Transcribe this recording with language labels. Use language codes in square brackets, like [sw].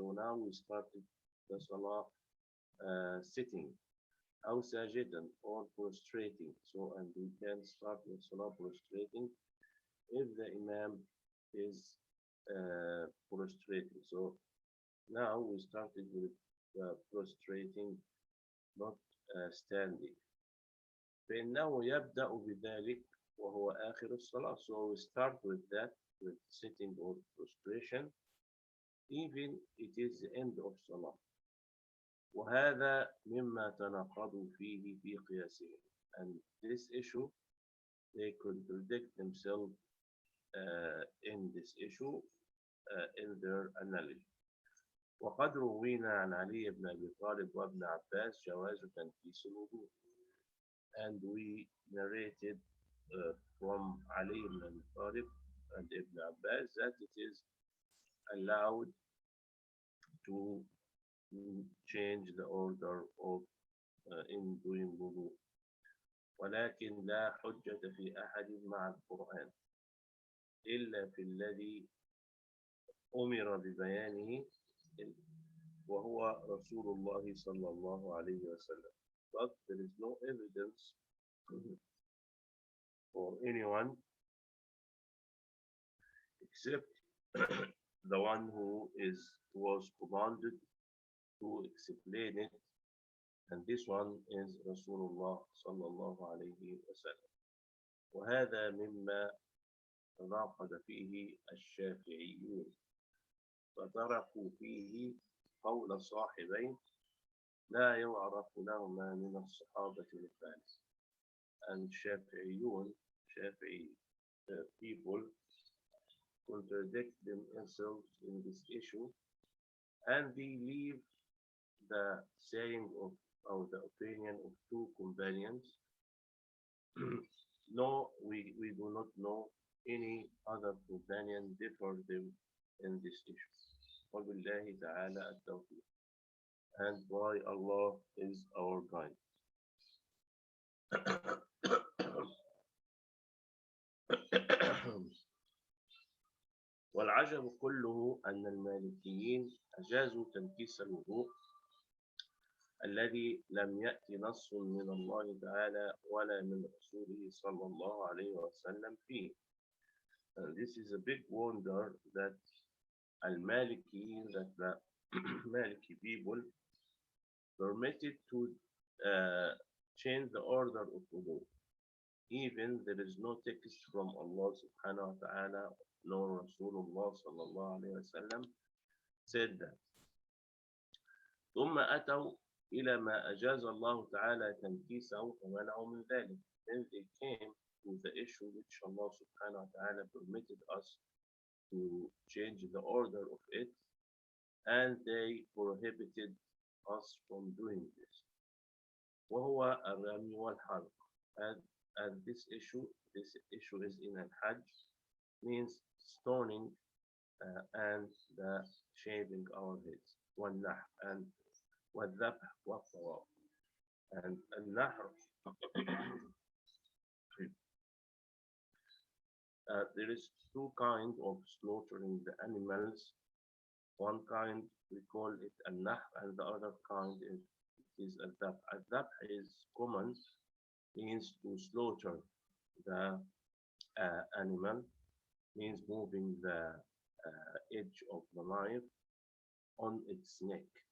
[en] So now we started the Salah sitting, [ar] أو ساجدا, [en] or prostrating. So, and we can start the Salah prostrating if the Imam is prostrating. So now we started with prostrating, not standing. [ar] فإنه يبدأ بذلك وهو آخر الصلاة. [en] So we start with that, with sitting or prostration, even it is the end of Salah. [ar] وهذا مما تناقضوا فيه في قياسهم. [en] And this issue, they contradict themselves in this issue in their analogy. [ar] وقد روينا عن علي بن أبي طالب وابن عباس جواز تنكيس الوضوء. [en] And we narrated from Ali ibn Abi Talib and Ibn Abbas that it is allowed to change the order of in doing wudu. [ar] ولكن لا حجة في أحد مع القرآن إلا في الذي أمر ببيانه وهو رسول الله صلى الله عليه وسلم. [en] But there is no evidence for anyone except the one who was commanded to explain it, and this one is Rasulullah [ar] صلى الله عليه وسلم. وهذا مما تناقض فيه الشافعيون فتركوا فيه قول صاحبين لا يعرف لهما من الصحابة الثالث. [en] And Shafi'i people contradict themselves in this issue, and they leave the saying of or the opinion of two companions. No, we do not know any other companion differ them in this issue. [ar] وبالله تعالى التوفيق. [en] And why Allah is our guide. [ar] والعجب كله أن المالكيين أجازوا تنكيس الوضوء الذي لم يأتي نص من الله تعالى ولا من رسوله صلى الله عليه وسلم فيه. [en] And this is a big wonder that al-Malikiyin, that the Maliki people permitted to change the order of wudu. Even there is no text from Allah subhanahu wa ta'ala nor Rasulullah sallallahu alayhi wa sallam said that. [ar] ثم أتوا إلى ما أجاز الله تعالى تنكيسه فمنعوا من ذلك. [en] Then they came to the issue which Allah subhanahu wa ta'ala permitted us to change the order of it, and they prohibited us from doing this. [ar] وهو الرمي والحلق. [en] And this issue is in al-Hajj, means stoning and the shaving our heads. [ar] والنحر [en] and [ar] والذبح والطواف. [en] And النحر, there is two kinds of slaughtering the animals. One kind we call it النحر and the other kind is الذبح. الذبح is common, means to slaughter the animal, means moving the edge of the knife on its neck.